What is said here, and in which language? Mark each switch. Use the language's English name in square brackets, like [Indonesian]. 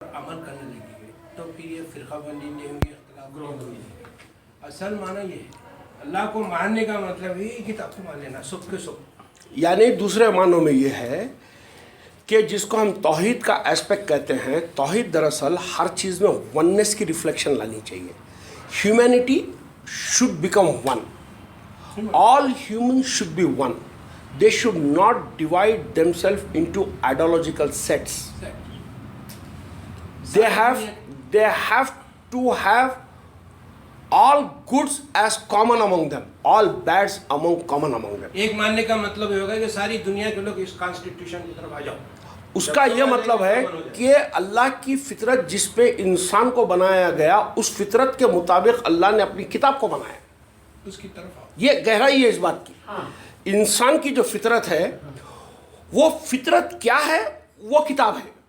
[Urdu] عمل کرنے لگی ہے تو پھر یہ فرقہ بندی نہیں ہوگی, اختلاف نہیں ہوگی. اصل معنی یہ ہے اللہ کو ماننے کا مطلب یہ کتاب کو مان لینا سب کے سب. یعنی دوسرے معنوں میں یہ ہے کہ جس کو ہم توحید کا اسپیکٹ کہتے ہیں, توحید دراصل ہر چیز میں وننس کی ریفلیکشن لانی چاہیے. [English] Humanity should become one. All humans should be one. They should not divide themselves into ideological sets. They have to have all goods as common among them, all bads common among them. [Urdu] ایک ماننے کا مطلب یہ ہوگا کہ ساری دنیا کے لوگ اس کانسٹیٹیوشن کی طرف آ جاؤ. اس کا یہ مطلب ہے کہ اللہ کی فطرت جس پہ انسان کو بنایا گیا, اس فطرت کے مطابق اللہ نے اپنی کتاب کو بنایا, اس کی طرف آؤ. یہ گہرائی ہے اس بات کی. انسان کی جو فطرت ہے وہ فطرت کیا ہے, وہ کتاب ہے.